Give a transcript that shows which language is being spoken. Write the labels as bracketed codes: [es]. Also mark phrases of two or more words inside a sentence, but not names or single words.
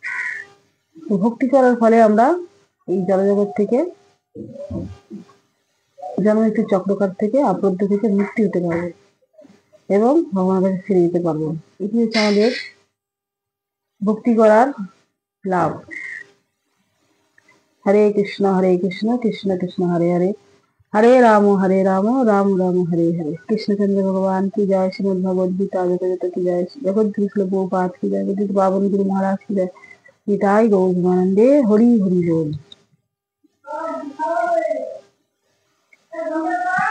[bn] ভক্তি করার ফলে আমরা এই জড়জগৎ থেকে জন্মমৃত্যু চক্রকার থেকে আবদ্ধ থেকে মুক্তি হতে পারবো এবং ভগবানের কাছে ফিরে যেতে পারবো। এটি হচ্ছে আমাদের ভক্তি করার লাভ। হরে কৃষ্ণ কৃষ্ণ কৃষ্ণ হরে হরে, হরে রাম রাম রাম হরে হরে। [hi] কৃষ্ণচন্দ্র ভগবান की जय, श्रीमद् भगवद गीता जगत की जय, जगत गुरु श्री गोपाद की जय, गीत बावन गुरु महाराज की जय, गीताई गौरवानंदे हरि हरि बोल।